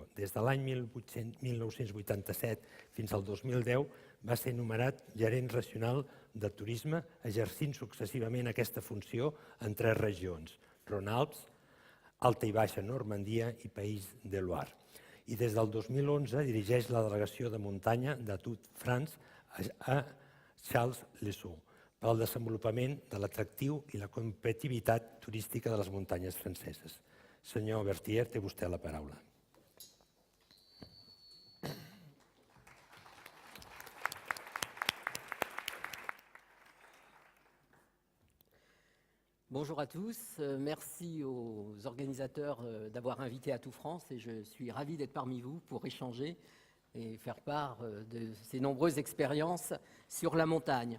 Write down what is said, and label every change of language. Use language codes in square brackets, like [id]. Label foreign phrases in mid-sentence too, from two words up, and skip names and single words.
[ca] Des de l'any 1987 fins al 2010 va ser nomenat gerent regional de turisme, exercint successivament aquesta funció en 3 regions, Rhône-Alpes, Alta i Baixa Normandia i Pays de Loire. I des del 2011 dirigeix la delegació de muntanya de Tour France a Charles-les-Saules per al desenvolupament de l'atractiu i la competitivitat turística de les muntanyes franceses. Senyor Berthier, té vostè la paraula. [fr] Bonjour à tous, merci aux organisateurs d'avoir invité Atout France et je suis ravi d'être parmi vous pour échanger et faire part de ces nombreuses expériences sur la montagne.